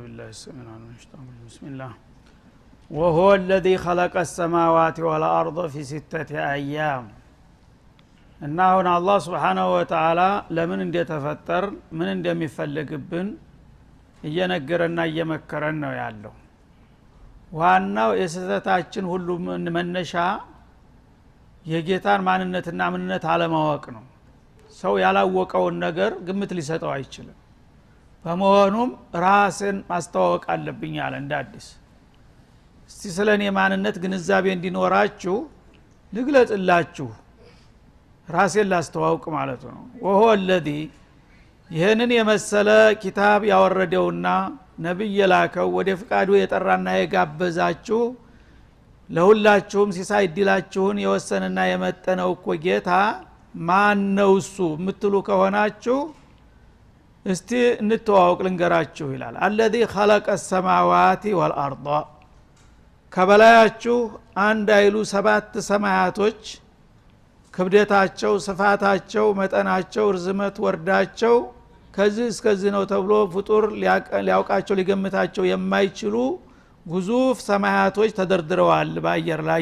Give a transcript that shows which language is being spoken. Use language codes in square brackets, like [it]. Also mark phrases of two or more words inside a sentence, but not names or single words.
[ar] السميع العليم بسم الله وهو الذي خلق السماوات والأرض في 6 أيام [am] እና አሁን አላህ [ar] سبحانه و تعالى [am] ለምን እንደተፈጠር ምን እንደሚፈልግብን እየነገረና እየመከረን ነው ያለው። ዋናው የስህተታችን ሁሉ መነሻ የጌታን ማንነትና ምንነት አለማወቅ ነው። ሰው ያላወቀውን ነገር ግምት ሊሰጠው አይችልም። በመሆኑም ራስን ማስተዋወቅ አለብኝ አለ እንዳዲስ። እስቲ ስለኔ ማንነት ግንዛቤ እንዲኖራችሁ ልግለጽላችሁ፣ ራሴን ላስተዋውቅ ማለት ነው። [ar] وهو الذي [am] ይሄንን የመሰለ ኪታብ ያወረደውና ነብይ የላከው ወደ ፍቃዱ የጠራና የጋበዛችሁ ለሁላችሁም ሲሳይ ዲላችሁን የወሰነና የመጠነው እኮ ጌታ ማን ነው እሱ ምትሉ ከሆናችሁ እስቲ እንተዋወቅ ልንገራችሁ ይላል። [ar] الذي خلق السماوات والارض [am] ከበላያችሁ አንድ አይሉ 7 ሰማያቶች ክብደታቸው፣ ስፋታቸው፣ መጠናቸው፣ ርዝመት፣ ወርዳቸው ከዚህ እስከዚህ ነው ተብሎ ፍጡር ሊያውቃቸው ሊገምታቸው የማይችሉ ግዙፍ ሰማያቶች ተደርድረዋል በአየር ላይ